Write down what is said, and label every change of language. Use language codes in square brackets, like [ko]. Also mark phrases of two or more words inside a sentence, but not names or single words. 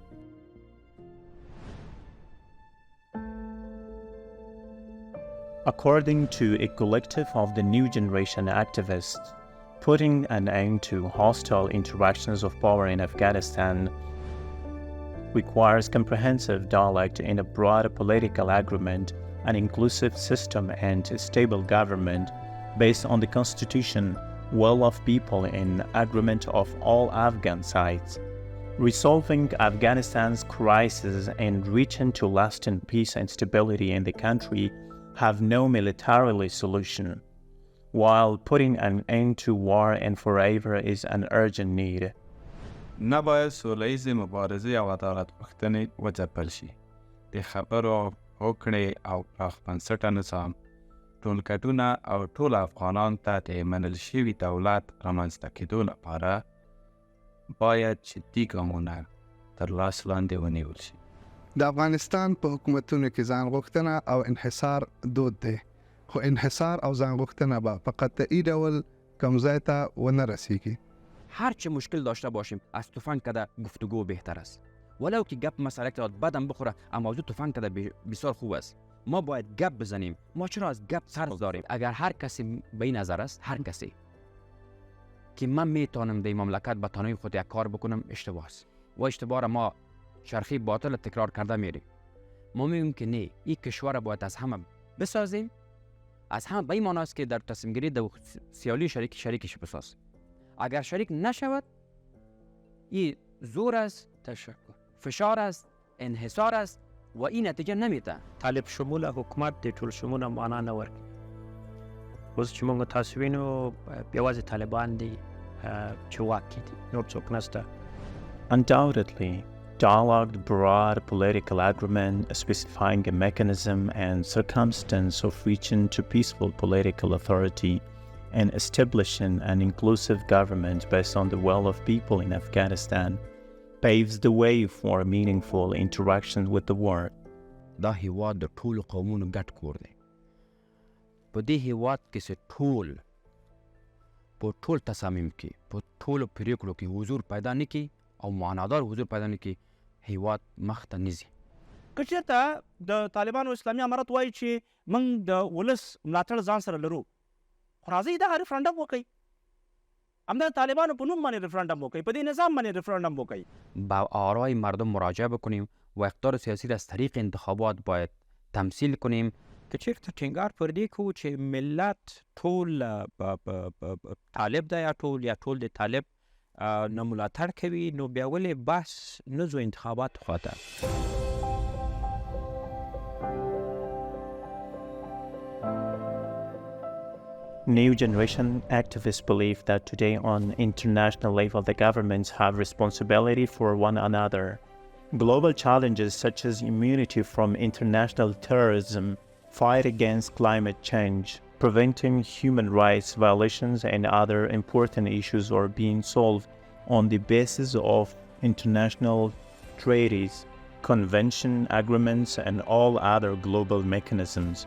[en] According to a collective of the new generation activists, putting an end to hostile interactions of power in Afghanistan requires comprehensive dialogue in a broad political agreement, an inclusive system, and a stable government based on the constitution, will of people in agreement of all Afghan sides. Resolving Afghanistan's crisis and reaching to lasting peace and stability in the country have no militarily solution, while putting an end to war and forever is an urgent need. [ps] نباید سولیزی مبارزه او عدالت غوښتنې وځپل شي. د خبرو، هوکړې او پراخ بنسټه نظام ټولګټونه او ټول افغانان ته د منل شوي دولت رامنځته کېدو لپاره باید جدي ګامونه تر لاس لاندې ونیول شي. د افغانستان په حکومتونو کې ځان غوښتنه او انحصار دود دی، خو انحصار او ځان غوښتنه به په قطعي ډول کوم ځای ته ونه رسیږي. [fa] هر چه مشکل داشته باشیم از تفنگ کده گفتگو بهتر است. ولو که گپ مسئله که بدم بخوره اما موضوع تفنگ کده بسیار خوب است. ما باید گپ بزنیم. ما چرا از گپ سر داریم؟ اگر هر کسی به این نظر است، هر کسی که من میتونم در مملکت به تنهایی خود یک کار بکنم، اشتباه است. و اشتباه را ما چرخی باطل تکرار کرده میریم. ما میگیم که نه، این کشور باید از همه بسازیم. از همه به این معنی است که در تصمیم گیری دو سیالی شریکش بسازیم. اگر شریک نشود، این زور است، تشکر، فشار است، انحصار است و این نتیجه نمیده. [ps] طالب شمول حکومت د ټول شمول معنا نه ورکوي. اوس چې موږ تاسو وینو یوازې طالبان دي چې واک کې دي، نور څوک نشته. [en] Undoubtedly, dialogue, broad political agreement specifying a mechanism and circumstance of reaching to peaceful political authority and establishing an inclusive government based on the will of people in Afghanistan paves the way for meaningful interaction with the world. [ps] دا هیواد د ټولو قومونو ګډ کور دی. په دې هیواد کې چې په ټول تصامیم کې، په ټولو پریکړو کې حضور پیدا نه کړي او معنادار حضور پیدا نه کړي، هیواد مخ ته نه ځي. که چېرته د طالبانو اسلامي امارت وایي چې موږ د ولس ملاتړ ځان سره لرو، خو راځئ دغه ریفرنډم وکړئ. همدا طالبانو په نوم باندې ریفرنډم وکړئ، په دې نظام باندې ریفرنډم وکړئ. [fa] با آرای مردم مراجعه بکنیم و اقتدار سیاسی را از طریق انتخابات باید تمثیل کنیم. [ps] که چېرته ټینګار پر دې کوو چې ملت ټول طالب دی یا ټول د طالب نه ملاتړ کوي، نو بیا ولې بحث نه ځو انتخابات خواته؟ [en] New generation activists believe that today on international level the governments have responsibility for one another Global challenges such as immunity from international terrorism, fight against climate change, preventing human rights violations, and other important issues are being solved on the basis of international treaties, convention agreements, and all other global mechanisms.